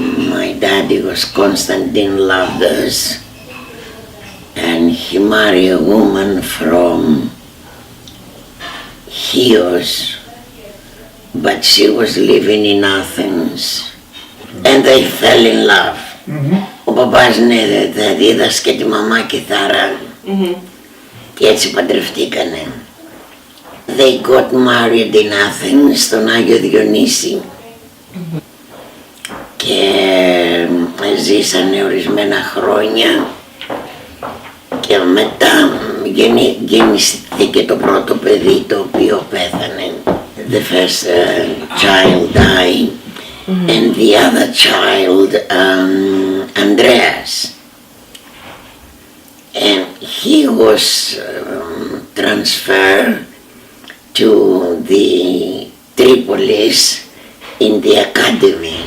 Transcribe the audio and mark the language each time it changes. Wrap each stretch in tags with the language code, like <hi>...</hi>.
<en>My daddy was Mendis and Lavdas, and he married a woman from Chios, but she was living in Athens, and they fell in love.</en> <el>Ο παπάς δίδασκε τη μαμά κιθάρα και έτσι παντρευτήκανε.</el> <en>They got married in Athens,</en> <el>στον Άγιο Διονύση, και ζήσανε ορισμένα χρόνια και μετά γεννήθηκε το πρώτο παιδί, το οποίο πέθανε.</el> <en>The first child died, and the other child, Andreas, and he was transferred to the Tripolis in the academy.</en>